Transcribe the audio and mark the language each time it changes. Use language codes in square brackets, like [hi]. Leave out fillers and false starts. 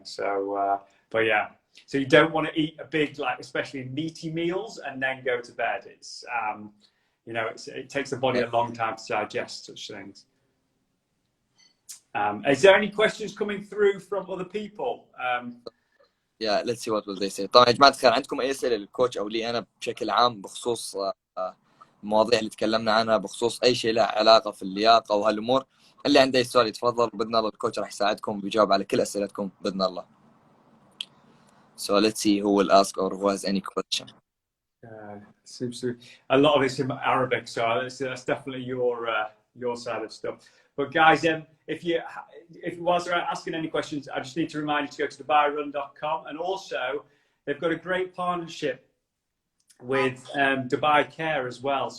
[en] So, but yeah. So you don't want to eat a big, like, especially meaty meals and then go to bed. It's, you know, it takes the body a long time to digest such things. Is there any questions coming through from other people? Yeah, let's see what will they say. [ar] طبعا يا جماعة الخير، عندكم أي أسئلة للكوتش أو لي أنا بشكل عام بخصوص المواضيع اللي تكلمنا عنها، بخصوص أي شيء له علاقة في اللياقة وهالأمور؟ اللي عنده أي سؤال يتفضل، بإذن الله الكوتش راح يساعدكم ويجاوب على كل أسئلتكم بإذن الله. [en] So let's see who will ask or who has any question. Seems to a lot of it's in Arabic, so that's definitely your side of stuff. But guys, if whilst they're asking any questions, I just need to remind you to go to DubaiRun.com, and also they've got a great partnership with Dubai Care as well.